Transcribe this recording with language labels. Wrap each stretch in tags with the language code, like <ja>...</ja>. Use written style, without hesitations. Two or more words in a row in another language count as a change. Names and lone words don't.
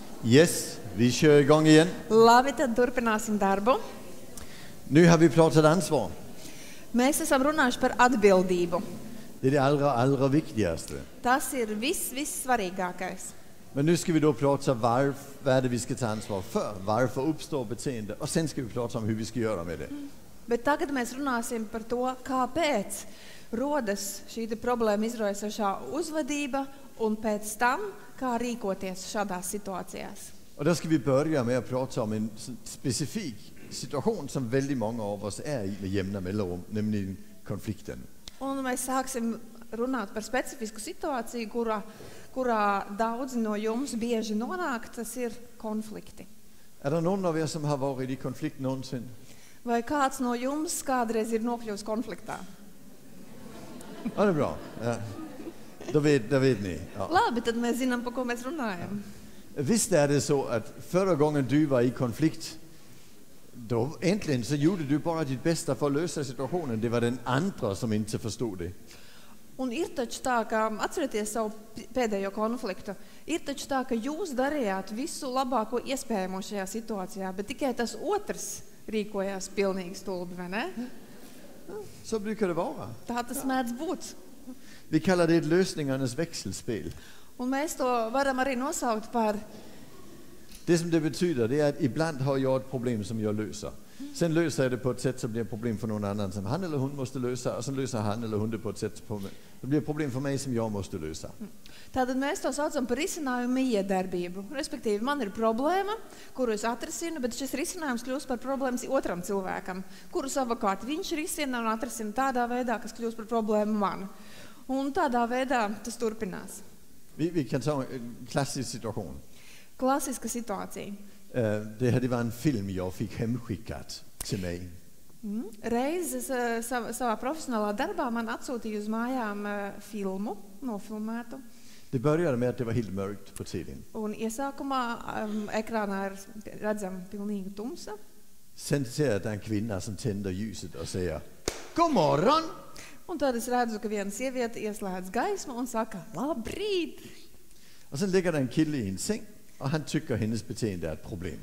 <sv>Yes, vi kör igång igen.</sv> <lv>Labi, tad turpināsim darbu.</lv> <sv>Nu har vi pratat ansvar.</sv> <lv>Mēs esam runājuši par atbildību.</lv> <sv>Det är det allra viktigaste.</sv> <lv>Tas ir vissvarīgākais.</lv> <sv>Men nu ska vi då prata vad är det vi ska ta ansvar för? Varför uppstår beteende? Och sen ska vi prata om hur vi ska göra med det.</sv> <lv>Bet tagad mēs runāsim par to, kāpēc rodas šī problēma izraisošā uzvedība un pēc tam, kā rīkoties šādās situācijās.</lv> <sv>Och då ska vi börja med att prata om en specifik situation som väldigt många av oss är i med jämna mellanrum, nämligen konflikten.</sv> <lv>Un mēs sāksim runāt par specifisku situāciju, kurā daudzi no jums bieži nonāk, tas ir konflikti.</lv> <sv>Är det någon av er som har varit i konflikt någonsin?</sv> <lv>Vai kāds no jums kādreiz ir nokļuvis konfliktā?</lv> <sv>Ja, det är bra. Ja. Då vet ni. Ja.</sv> <lv>Labi, tad mēs zinām, par ko mēs runājam.</lv> <sv>Visst är det så att förra gången du var i konflikt, då äntligen så gjorde du bara ditt bästa för att lösa situationen. Det var den andra som inte förstod det.</sv> <lv>Un ir taču tā, ka atcerieties savu pēdējo konfliktu, ir taču tā, ka jūs darījāt visu labāko iespējamo šajā situācijā, bet tikai tas otrs rīkojās pilnīgi stulbi, vai ne?</lv> <sv>Så brukar det vara.</sv> <lv>Tā tas mēdz būt.</lv> <sv>Vi kallar det ett lösningarnas växelspel.</sv> <lv>Un mēs to varam arī nosaukt par</lv> <sv>Det som det betyder, det är att ibland har jag ett problem som jag löser. Sen löser jag det på ett sätt som blir ett problem för någon annan som han eller hon måste lösa. Och sen löser han eller hon det på ett sätt som det blir ett problem för mig som jag måste lösa.</sv> <lv>Tātad mēs to saucam par risinājumu iedarbību. Respektīvi, man ir problēma, kuru es atrisinu, bet šis risinājums kļūst par problēmas otram cilvēkam, kuru savukārt viņš risina un atrisina tādā veidā, kas kļūst par problēmu man. Un tādā veidā tas turpinās.</lv> <sv>Vi kan ta en klassisk situation.</sv> <lv>Klassiska situācija.</lv> <sv>Det var en film jag fick hemskickat till mig.</sv> <lv>Reiz savā profesionālā darbā man atsūtīja uz mājām filmu, nofilmētu.</lv> <sv>Det började med att det var helt mörkt på tvn.</sv> <lv>Un iesākumā ekrānā ir redzama pilnīga tumsa.</lv> <sv>Sen ser jag att det är en kvinna som tänder ljuset och säger God morgon!</sv> <lv>Un tad es redzu, ka viena sieviete ieslēdz gaismu un saka, labrīt!</lv> <sv>Och sen ligger det en kille i en säng och han tycker hennes beteende är ett problem.</sv>